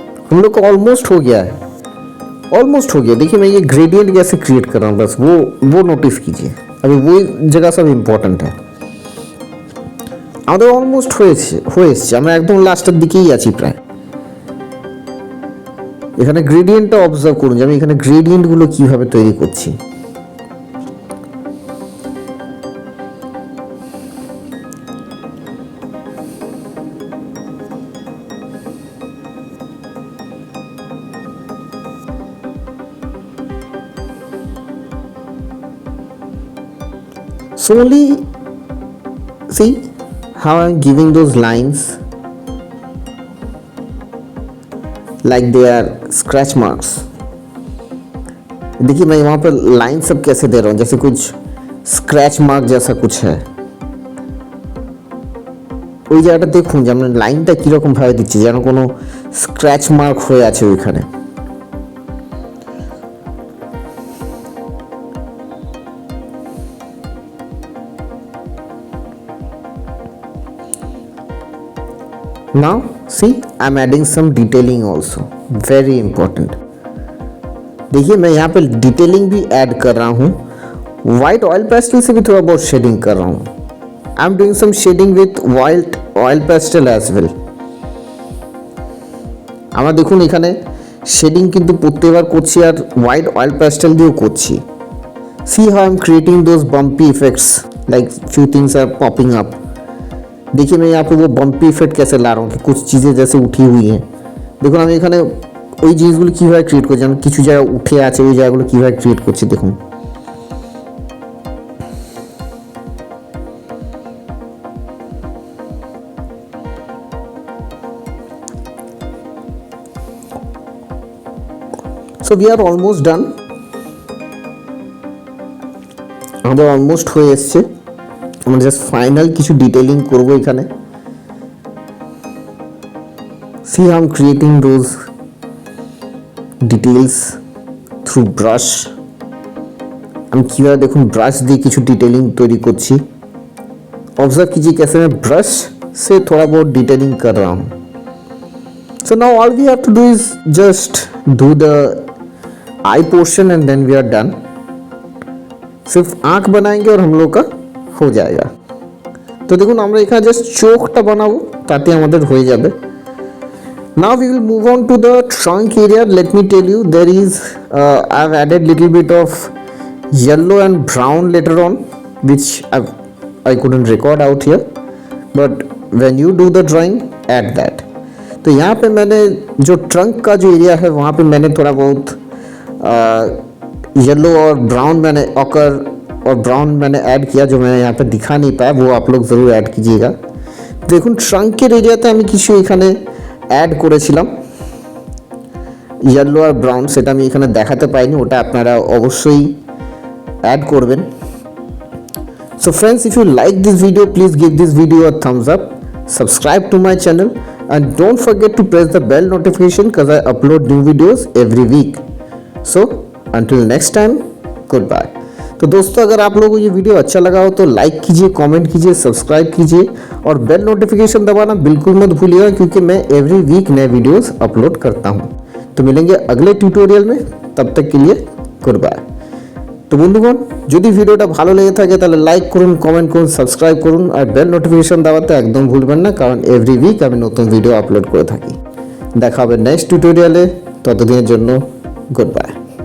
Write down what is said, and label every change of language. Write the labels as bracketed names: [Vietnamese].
[Hindi] हम लोग को ऑलमोस्ट हो गया है, ऑलमोस्ट हो गया. देखिए मैं ये ग्रेडियंट कैसे क्रिएट कर रहा हूँ बस वो नोटिस कीजिए. अभी वो जगह सब ইম্পর্টেন্ট है. [Bangla] আমাদের অলমোস্ট হয়েছে আমরা একদম লাস্টের দিকেই আছি প্রায়. এখানে গ্রেডিয়েন্টটা অবজার্ভ করুন যে আমি এখানে গ্রেডিয়েন্টগুলো কিভাবে তৈরি করছি. [English] So only see how I'm giving those lines like they are scratch marks. [Hindi] देखिए मैं वहाँ पर लाइन सब कैसे दे रहा हूँ जैसे कुछ स्क्रैच मार्क जैसा कुछ है. [Bangla] ওই জায়গাটা দেখুন যে আমরা লাইনটা কীরকমভাবে দিচ্ছি, যেন কোনো স্ক্র্যাচ মার্ক হয়ে আছে ওইখানে। [English] Now see, I'm adding some detailing also, very important। [Hindi] देखिए मैं यहाँ पे डिटेलिंग भी ऐड कर रहा हूँ, वाइट ऑयल पेस्टल से भी थोड़ा बहुत शेडिंग कर रहा हूँ। [English] I am doing some shading with white oil pastel as well. [Bangla] আমরা দেখুন এখানে শেডিং কিন্তু প্রত্যেকবার করছি আর হোয়াইট অয়েল পেস্টেল দিয়েও করছি। [English] See how I am creating those bumpy effects, like few things are popping up. [Hindi] देखिए मैं यहाँ पे वो बम्पी इफेक्ट कैसे ला रहा हूँ कि कुछ चीज़ें जैसे उठी हुई हैं। [Bangla] দেখুন আমি এখানে ওই জিনিসগুলো কীভাবে ক্রিয়েট করছি, যেমন কিছু জায়গা উঠে আছে ওই জায়গাগুলো কীভাবে ক্রিয়েট করছি দেখুন। [English] so we are almost done, [Bangla] আমাদের অলমোস্ট হয়ে এসছে। আমরা জাস্ট ফাইনাল কিছু ডিটেলিং করবো এখানে। [English] See I am creating those details through brush. [Bangla] আমি কীভাবে দেখুন ব্রাশ দিয়ে কিছু डिटेलिंग तैयारी করছি। [Hindi] ऑब्जर्व कीजिए कैसे मैं ब्रश से थोड़ा बहुत डिटेलिंग कर रहा हूँ। [English] So now all we have to do is just do the eye portion and then we are done. [Hindi] सिर्फ आँख बनाएंगे और हम लोग का हो जाएगा। [Bangla] तो देखুন আমরা এখানে জাস্ট চোখটা বানাবো, তাতে আমাদের হয়ে যাবে। [English] Now we will move on to the trunk area. Let me tell you, there is I've added little bit of yellow and brown later on, which I couldn't record out here, but when you do the drawing, add that. [Hindi] तो यहाँ पे मैंने जो trunk का जो area है वहाँ पे मैंने थोड़ा बहुत येलो और ब्राउन मैंने ऑकर और ब्राउन मैंने ऐड किया, जो मैं यहाँ पे दिखा नहीं पाया, वो आप लोग ज़रूर ऐड कीजिएगा। [Bangla] দেখুন ট্রাঙ্কের এরিয়াতে আমি কিছু এখানে অ্যাড করেছিলাম येलो আর ব্রাউন, সেটা আমি এখানে দেখাতে পাইনি, ওটা আপনারা অবশ্যই অ্যাড করবেন। [English] So friends, if you like this video, please give this video a thumbs up, subscribe to my channel and don't forget to press the bell notification because I upload new videos every week. So until next time, goodbye। [Hindi] तो दोस्तों अगर आप लोगों को ये video अच्छा लगा हो तो लाइक कीजिए, कमेंट कीजिए, सब्सक्राइब कीजिए और बेल नोटिफिकेशन दबाना बिल्कुल मत भूलिएगा, क्योंकि मैं एवरी वीक नए वीडियोस अपलोड करता हूँ। तो मिलेंगे अगले ट्यूटोरियल में, तब तक के लिए गुड बाय। [Bangla] तो বন্ধুগণ যদি ভিডিওটা ভালো লেগে থাকে তাহলে লাইক করুন, কমেন্ট করুন, সাবস্ক্রাইব করুন আর বেল নোটিফিকেশন দাবাতে একদম ভুলবেন না, কারণ এভরি উইক আমি নতুন ভিডিও আপলোড করে থাকি। দেখা হবে নেক্সট টিউটোরিয়ালে, ততদিনের জন্য গুড বাই।